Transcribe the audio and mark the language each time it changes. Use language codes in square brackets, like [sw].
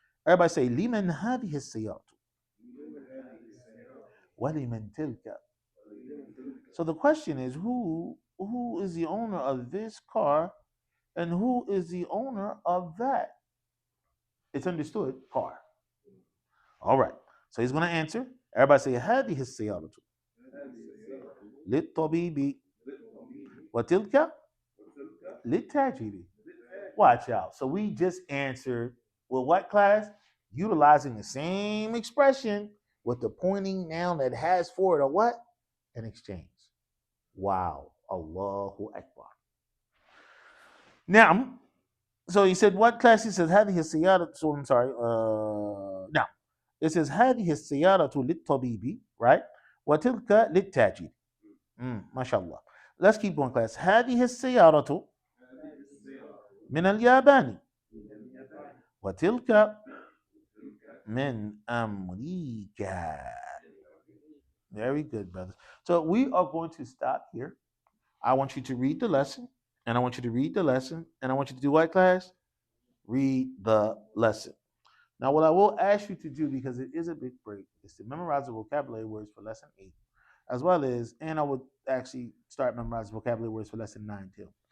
[en] Everybody say, [ar] liman hadhihi as-sayyaratu wa liman tilka. [en] So the question is, who is the owner of this car and who is the owner of that? It's understood, car. All right. So he's going to answer. Everybody say, [ar] هذه السيارة للطبيب وتلك للتاجر. [en] Watch out. So we just answered with what, class? Utilizing the same expression with the pointing noun that has for it a what? An exchange. Wow. Allahu Akbar. Now, so he said, what class? He says, [ar] هذه السيارة. [en] So I'm sorry. Now, it says, [ar] هذه السيارة للطبيب, [en] right? [ar] وتلك للتاجر. [en] MashaAllah. Let's keep going, class. [ar] هذه السيارة من اليابان وتلك من أمريكا. [en] Very good, brothers. So we are going to stop here. I want you to read the lesson, and I want you to read the lesson, and I want you to do what, class? Read the lesson. Now, what I will ask you to do, because it is a big break, is to memorize the vocabulary words for lesson 8, as well as, and I would actually start memorizing vocabulary words for lesson 9 too.